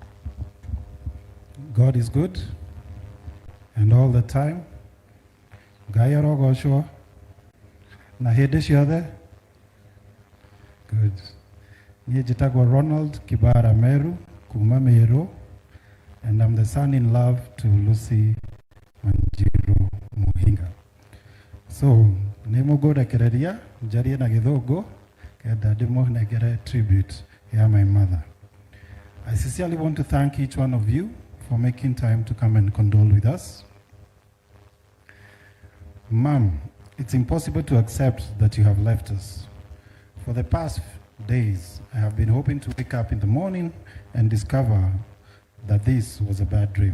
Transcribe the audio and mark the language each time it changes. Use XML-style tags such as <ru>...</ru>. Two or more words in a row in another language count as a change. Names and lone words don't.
<en>God is good, and all the time.</en> <ki>Ngai arogocwo. Na hĩndĩ ciothe. Good. Niĩ njĩtagwo Ronald Kibara Meru, kuma Meru,</ki> <en>and I'm the son-in-law to Lucy Manjiru Muhinga.</en> <ki>So, nĩ mũngũrekereria njarie na Gĩthũngũ kenda ndĩmũnengere tribute ya</ki> <en>my mother. I sincerely want to thank each one of you for making time to come and condole with us. Mom, it's impossible to accept that you have left us. For the past days, I have been hoping to wake up in the morning and discover that this was a bad dream.</en>